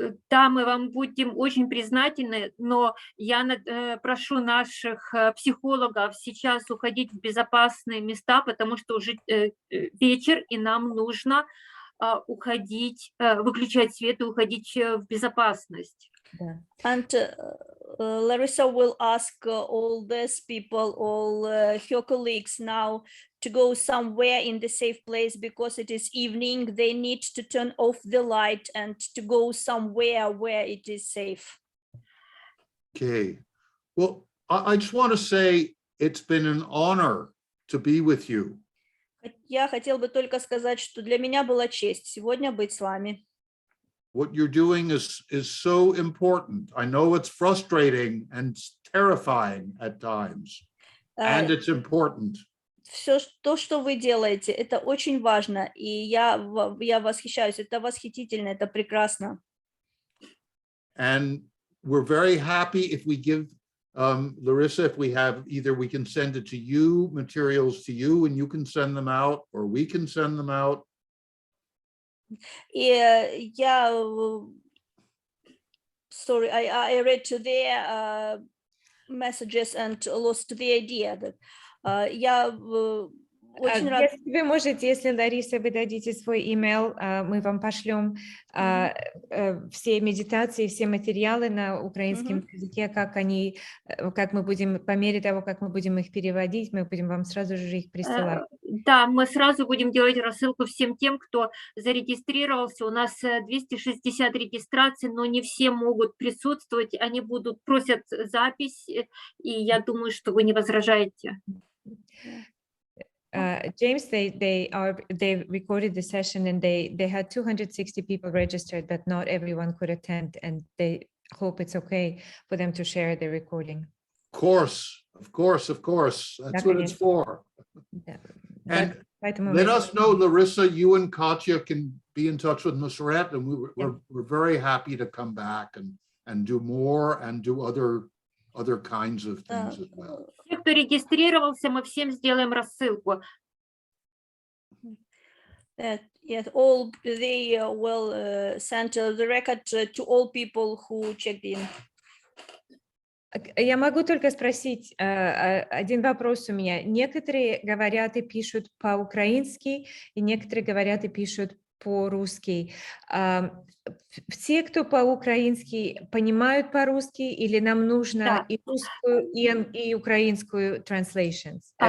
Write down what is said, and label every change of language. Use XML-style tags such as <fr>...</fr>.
<ru>Да, мы вам будем очень признательны, но я прошу наших психологов сейчас уходить в безопасные места, потому что уже вечер, и нам нужно уходить, выключать свет и уходить в безопасность.</ru> <en>And Larissa will ask all these people, all her colleagues now to go somewhere in the safe place because it is evening. They need to turn off the light and to go somewhere where it is safe. Okay. Well, I just want to say it's been an honor to be with you.</en> <ru>Я хотел бы только сказать, что для меня была честь сегодня быть с вами.</ru> <en>What you're doing is so important. I know it's frustrating and terrifying at times, and it's important.</en> <ru>Все то, что вы делаете, это очень важно, и я восхищаюсь. Это восхитительно, это прекрасно.</ru> <en>And we're very happy if we give Larissa, if we have either we can send it to you, materials to you, and you can send them out, or we can send them out.</en> <ru>И я,</ru> <en>sorry, I read to their messages and lost the idea that</en> <ru>я очень рада. Если вы можете, если, Лариса, вы дадите свой email, мы вам пошлем все медитации, все материалы на украинском языке, как мы будем, по мере того, как мы будем их переводить, мы будем вам сразу же их присылать. Да, мы сразу будем делать рассылку всем тем, кто зарегистрировался. У нас 260 регистраций, но не все могут присутствовать. Они просят запись, и я думаю, что вы не возражаете.</ru> <en>James, they recorded the session and they had 260 people registered, but not everyone could attend, and they hope it's okay for them to share the recording. Of course. That's what it's for. And let us know, Larissa, you and Katya can be in touch with Nusret, and we're very happy to come back and do more and do other kinds of things as well.</en> <ru>Те, кто регистрировался, мы всем сделаем рассылку.</ru> <en>Yes, all they will send the record to all people who checked in.</en> <ru>Я могу только спросить один вопрос у меня. Некоторые говорят и пишут по-украински, и некоторые говорят и пишут по-русски. Все, кто по-украински, понимают по-русски, или нам нужно и русскую, и украинскую translations?</ru>